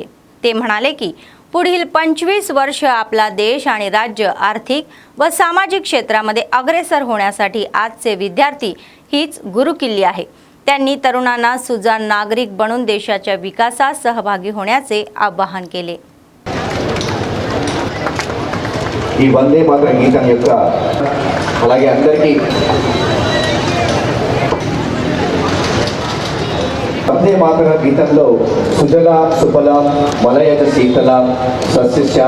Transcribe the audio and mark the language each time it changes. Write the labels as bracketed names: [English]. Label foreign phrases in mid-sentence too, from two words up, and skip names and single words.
[Marathi] ते म्हणाले की पुढील 25 वर्ष आपला देश आणि राज्य आर्थिक व सामाजिक क्षेत्रामध्ये अग्रेसर होण्यासाठी आजचे विद्यार्थी हीच गुरुकिल्ली आहे। त्यांनी तरुणांना सुजाण नागरिक बनून देशाच्या विकासात सहभागी होण्याचे आवाहन केले। [Telugu] ఈ వందే మాతరం గీతం యొక్క అలాగే అందరికీ వందే మాతరం గీతంలో [Sanskrit] सुजल सुफल मलयज शीतल सस्यश्याम